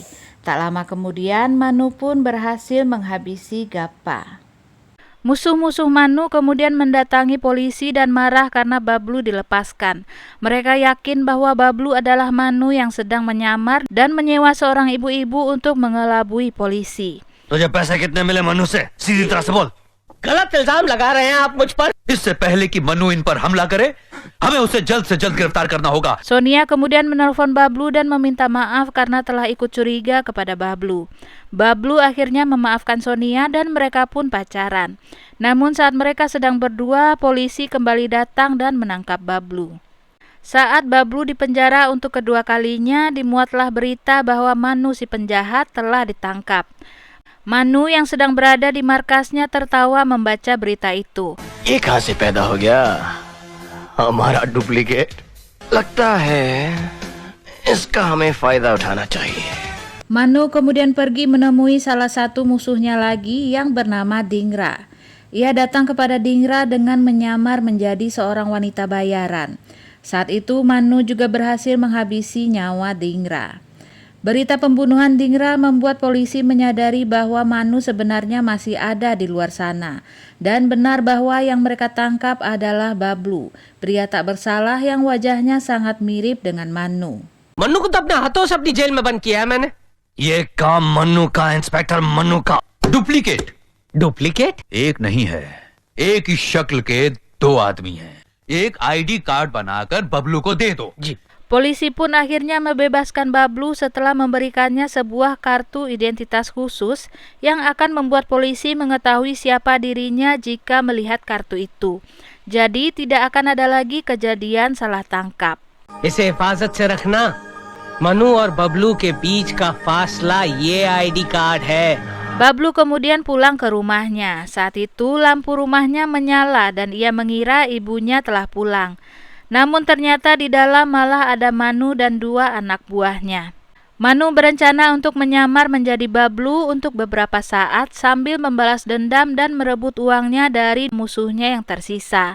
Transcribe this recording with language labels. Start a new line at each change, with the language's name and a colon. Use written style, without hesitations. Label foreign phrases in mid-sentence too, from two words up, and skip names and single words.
Indonesian: Tak lama kemudian Manu pun berhasil menghabisi Gappa. Musuh-musuh Manu kemudian mendatangi polisi dan marah karena Bablu dilepaskan. Mereka yakin bahwa Bablu adalah Manu yang sedang menyamar dan menyewa seorang ibu-ibu untuk mengelabui polisi.
Hindi: तुझे पैसे कितने मिले मनु से? सीधी तरह से बोल। गलत इल्जाम लगा रहे हैं आप मुझ पर। इससे पहले कि मनु इन पर हमला करे, हमें उसे जल्द से जल्द गिरफ्तार करना होगा.
Indonesian: Sonia kemudian menelpon Bablu dan meminta maaf karena telah ikut curiga kepada Bablu. Bablu akhirnya memaafkan Sonia dan mereka pun pacaran. Namun saat mereka sedang berdua, polisi kembali datang dan menangkap Bablu. Saat Bablu dipenjara untuk kedua kalinya, dimuatlah berita bahwa Manu si penjahat telah ditangkap. Manu yang sedang berada di markasnya tertawa membaca berita itu.
Hindi: ये कहाँ से पैदा हो गया? हमारा डुप्लीकेट? लगता है इसका हमें फायदा उठाना चाहिए.
Indonesian: Manu kemudian pergi menemui salah satu musuhnya lagi yang bernama Dingra. Ia datang kepada Dingra dengan menyamar menjadi seorang wanita bayaran. Saat itu Manu juga berhasil menghabisi nyawa Dingra. Berita pembunuhan Dingra membuat polisi menyadari bahwa Manu sebenarnya masih ada di luar sana. Dan benar bahwa yang mereka tangkap adalah Bablu, pria tak bersalah yang wajahnya sangat mirip dengan Manu.
Hindi: मन्नू को तो अपने हाथों से अपनी जेल में बंद किया है मैंने। ये काम मनु का, इंस्पेक्टर मनु का। डुप्लीकेट डुप्लीकेट? एक नहीं है, एक ही शक्ल के दो आदमी हैं. एक
English: ID card
Hindi: बनाकर बबलू को दे दो. जी.
Indonesian: Polisi pun akhirnya membebaskan Bablu setelah memberikannya sebuah kartu identitas khusus yang akan membuat polisi mengetahui siapa dirinya jika melihat kartu itu. Jadi tidak akan ada lagi kejadian salah tangkap.
Hindi: इसे हिफाजत से रखना। मनु और बबलू के बीच का फासला ये
English: ID card
Hindi: है।
Indonesian: Bablu kemudian pulang ke rumahnya. Saat itu lampu rumahnya menyala dan ia mengira ibunya telah pulang. Namun ternyata di dalam malah ada Manu dan 2 anak buahnya. Manu berencana untuk menyamar menjadi Bablu untuk beberapa saat sambil membalas dendam dan merebut uangnya dari musuhnya yang tersisa.